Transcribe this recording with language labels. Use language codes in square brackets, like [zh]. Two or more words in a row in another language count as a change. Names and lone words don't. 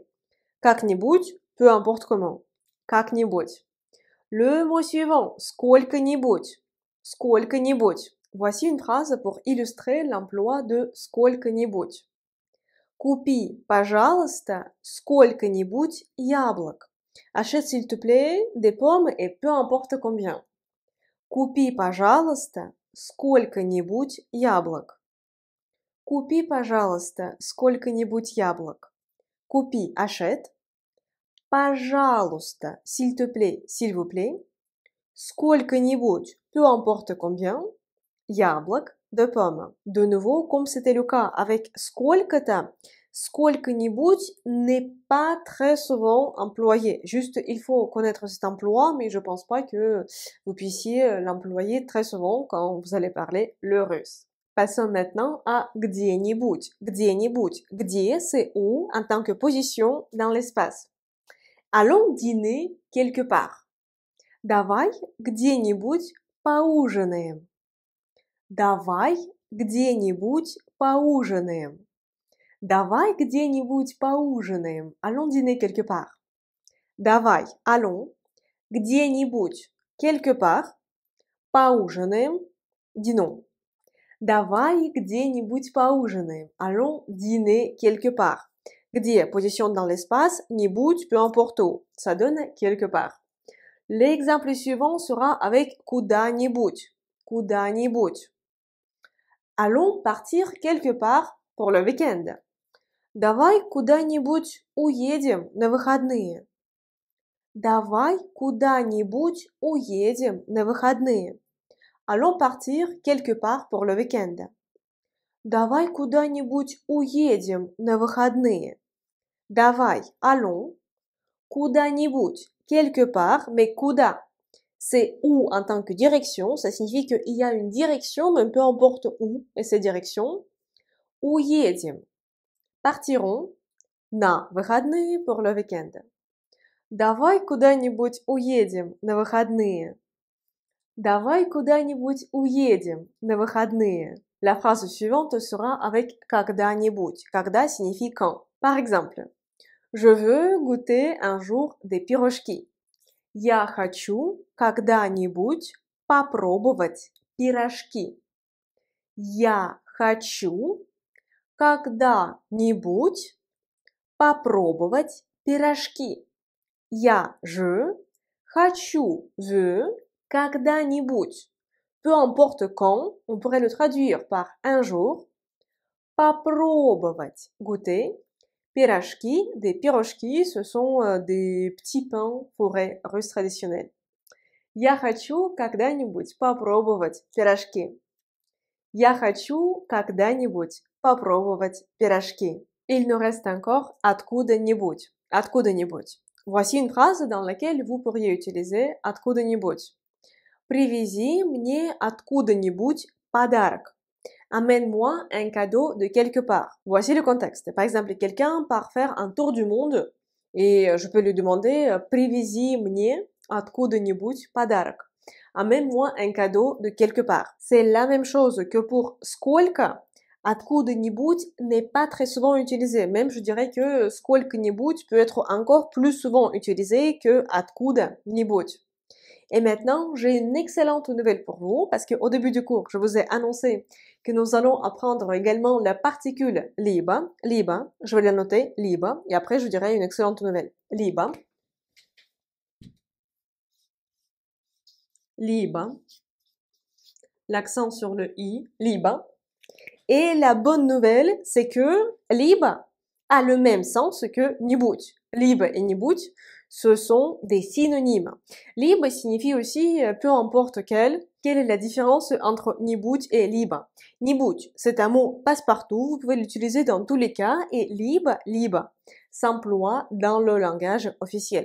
[ru] Как-нибудь, [fr] peu importe comment. [ru] Как-нибудь. [fr] Le mot suivant, [ru] сколько-нибудь. Сколько-нибудь. [fr] Voici une phrase pour illustrer l'emploi de сколько-нибудь. [ru] Купи, пожалуйста, сколько-нибудь яблок. [fr] Achète, s'il te plaît, des pommes et peu importe combien. [ru] Купи, пожалуйста, сколько-нибудь яблок. Купи, пожалуйста, сколько-нибудь яблок. Купи, [fr] achète. Пожалуйста, s'il te plaît, s'il vous plaît. [ru] Сколько-нибудь, [fr] peu importe combien. Яблок, de pommes. De nouveau, comme c'était le cas avec сколько-то, сколько-нибудь n'est pas très souvent employé. Juste, il faut connaître cet emploi, mais je pense pas que vous puissiez l'employer très souvent quand vous allez parler le russe. Passons maintenant à где-нибудь. Где-нибудь. [ru] Где, [fr] c'est où en tant que position dans l'espace. Allons dîner quelque part. [ru] Давай где-нибудь поужинаем. Давай где-нибудь поужинаем. Давай где-нибудь поужинаем. [fr] Allons dîner quelque part. [ru] Давай, allons. Где-нибудь, [fr] quelque part. [ru] Поужинаем. Dînons. Давай где-нибудь поужинаем. [fr] Allons dîner quelque part. Где, position dans l'espace, нибудь, peu importe où. Ça donne quelque part. L'exemple suivant sera avec куда-нибудь. [ru] Куда-нибудь. [fr] Allons partir quelque part pour le week-end. [ru] Давай куда-нибудь уедем на выходные. Давай куда-нибудь уедем на выходные. [fr] Allons partir quelque part pour le week-end. [ru] Давай куда-нибудь уедем на выходные. Давай, allons. Куда-нибудь, [fr] quelque part, mais куда. C'est où en tant que direction, ça signifie qu'il y a une direction, mais peu importe où est cette direction. Уедем. Partirons [ru] на выходные [fr] pour le week-end. [ru] Давай куда-нибудь уедем на выходные. Давай куда-нибудь уедем на выходные. [fr] La phrase suivante sera avec когда-нибудь. Когда signifie quand. Par exemple, je veux goûter un jour des пирожки. [ru] Я хочу когда-нибудь попробовать пирожки. Я хочу когда-нибудь попробовать пирожки. [fr] Je хочу, veux, когда-нибудь. Peu importe quand, on pourrait le traduire par un jour. Попробовать, goûter. Пирожки, des пирожки, ce sont des petits pains fourrés russes traditionnels. [ru] Я хочу когда-нибудь попробовать пирожки. Я хочу когда-нибудь попробовать пирожки. [fr] Il nous reste encore откуда-нибудь. Откуда-нибудь. Voici une phrase dans laquelle vous pourriez utiliser откуда-нибудь. [ru] Привези мне откуда-нибудь подарок. [fr] Amène-moi un cadeau de quelque part. Voici le contexte. Par exemple, quelqu'un part faire un tour du monde et je peux lui demander [ru] привези мне откуда-нибудь подарок. [fr] Amène-moi un cadeau de quelque part. C'est la même chose que pour сколько. Откуда-нибудь n'est pas très souvent utilisé. Même je dirais que сколько-нибудь peut être encore plus souvent utilisé que откуда-нибудь. Et maintenant, j'ai une excellente nouvelle pour vous parce qu'au début du cours, je vous ai annoncé que nous allons apprendre également la particule либо. [ru] Либо, [fr] je vais la noter, либо, et après je dirai une excellente nouvelle. [ru] либо. Либо. [fr] L'accent sur le i, либо. Et la bonne nouvelle, c'est que либо a le même sens que нибудь. Либо et нибудь Ce sont des synonymes. Libre signifie aussi peu importe quel. Quelle est la différence entre нибудь et libre? Нибудь, c'est un mot passe-partout, vous pouvez l'utiliser dans tous les cas, et libre, s'emploie dans le langage officiel.